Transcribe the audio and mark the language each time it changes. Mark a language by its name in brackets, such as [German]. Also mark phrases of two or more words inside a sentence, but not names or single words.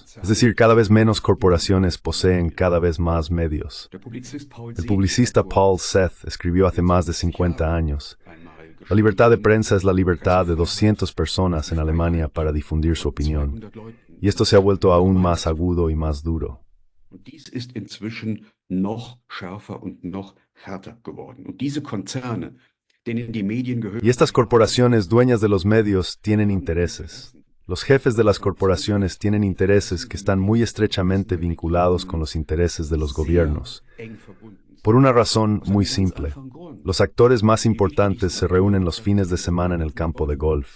[Spanish] Es decir, cada vez menos corporaciones poseen cada vez más medios. El publicista Paul Seth escribió hace más de 50 años: La libertad de prensa es la libertad de 200 personas en Alemania para difundir su opinión. Y esto se ha vuelto aún más agudo y más duro. [German] Und dies ist inzwischen noch schärfer und noch härter geworden. Und diese Konzerne, denen die Medien gehören, [Spanish] Y estas corporaciones dueñas de los medios tienen intereses. Los jefes de las corporaciones tienen intereses que están muy estrechamente vinculados con los intereses de los gobiernos. Por una razón muy simple. Los actores más importantes se reúnen los fines de semana en el campo de golf.